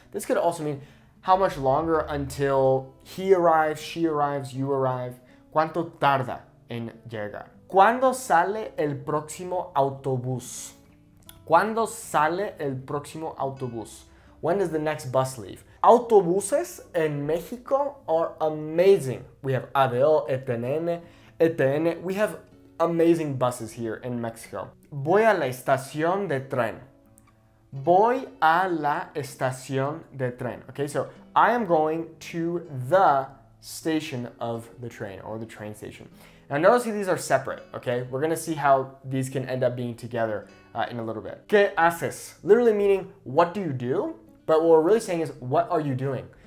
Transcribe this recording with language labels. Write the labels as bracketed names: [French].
[English] This could also mean how much longer until he arrives, she arrives, you arrive. [Spanish] ¿Cuánto tarda en llegar? ¿Cuándo sale el próximo autobús? ¿Cuándo sale el próximo autobús? [English] When does the next bus leave? Autobuses en Mexico are amazing. We have ADO, ETN, ETN. We have amazing buses here in Mexico. [Spanish] Voy a la estación de tren. Voy a la estación de tren. [English] Okay, so I am going to the station of the train or the train station. Now notice these are separate, okay? We're gonna see how these can end up being together in a little bit. [Spanish] ¿Qué haces? [English] Literally meaning, what do you do? But what we're really saying is, what are you doing?